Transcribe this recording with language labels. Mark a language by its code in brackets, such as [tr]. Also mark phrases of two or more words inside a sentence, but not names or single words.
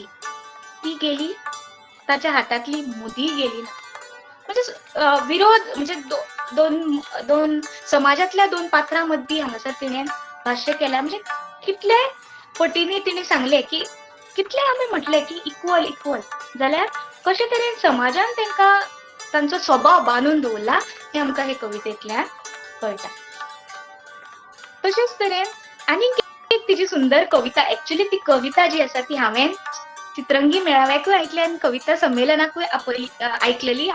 [kok] ती गेली ताच्या हातातली मुदी गेली ना. म्हणजे विरोध म्हणजे दोन दोन समाजातल्या दोन पात्रां मदीं हांगासर तिणें भाष्य केल्या. म्हणजे कितले पटींनी तिणें सांगले की कितले आमी म्हटले की [en] equal equal [kok] जाल्यार कशे तरेन समाजान तांकां तांचो स्वभाव बांदून दवरला हें आमकां हे कवितेंतल्यान कळटा. तशेंच तरेन आनीक एक तिची सुंदर कविता, एक्चुअली ती कविता जी आसा ती हांवें चित्रंगी मेळाव्याकूय आयकली आनी कविता संमेलनाकूय आयकलेली.